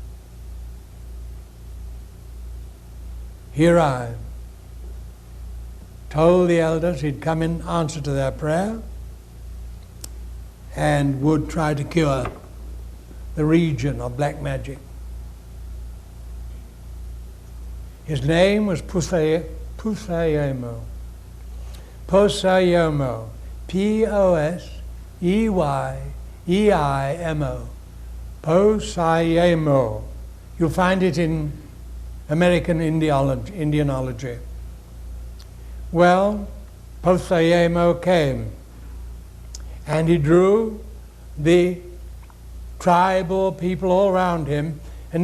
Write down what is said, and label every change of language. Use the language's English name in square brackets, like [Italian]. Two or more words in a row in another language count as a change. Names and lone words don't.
[English] He arrived, told the elders he'd come in answer to their prayer and would try to cure the region of black magic. His name was Pusayemo. Posayemo. P-O-S-E-Y-E-I-M-O. Posayemo. You'll find it in American Indianology. Well, Posayemo came, and he drew the tribal people all around him, and